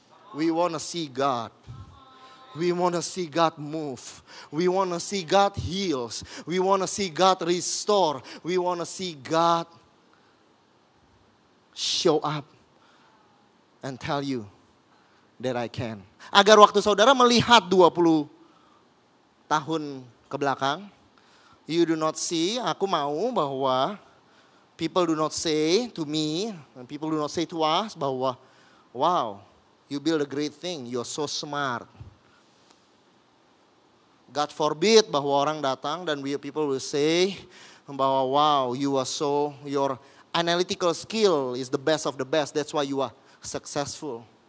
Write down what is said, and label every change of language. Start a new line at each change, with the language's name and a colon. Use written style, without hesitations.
English: We want to see God. We want to see God move. We want to see God heals. We want to see God restore. We want to see God show up and tell you that I can.
Indonesian: Agar waktu saudara melihat 20 tahun ke belakang,
English: you do not see,
Indonesian: aku mau bahwa
English: people do not say to me, and people do not say to us bahwa, wow, you build a great thing, you're so smart. God forbid
Indonesian: bahwa orang datang dan
English: people will say bahwa, wow, your analytical skill is the best of the best, that's why you are successful.